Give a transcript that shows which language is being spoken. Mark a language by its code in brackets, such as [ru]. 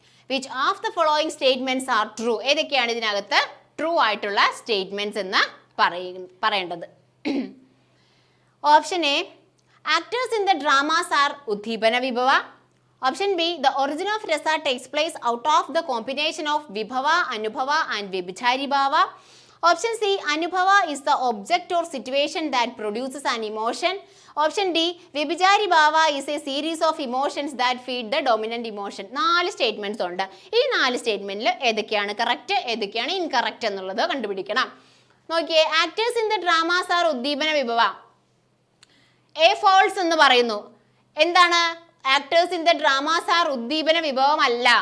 [en] Which of the following statements are true? [ml] ഏതൊക്കെയാണ് ഇതിനകത്ത് true ആയിട്ടുള്ള സ്റ്റേറ്റ്മെന്റ്സ് എന്ന് പറയേണ്ടത്? [en] Option A, actors in the dramas are Uddipana Vibhava. Option B, the origin of Rasa takes place out of the combination of Vibhava, Anubhava and Vyabhichari Bhava. Option C, Anubhava is the object or situation that produces an emotion. Option D, Vibhijari Bhava is a series of emotions that feed the dominant emotion. [ml] 4 statements ഉണ്ട്. ഈ 4 സ്റ്റേറ്റ്മെന്റിൽ ഏതൊക്കെയാണ് correct, ഏതൊക്കെയാണ് incorrect എന്നുള്ളത് കണ്ടുപിടിക്കണം. [en] നോക്കിയേ, actors in the dramas are Uddipana Vibhava. A false [ml] എന്ന് പറയുന്നു. എന്താണ്? Actors in the dramas R ഉദ്ദീപന വിഭവമല്ല.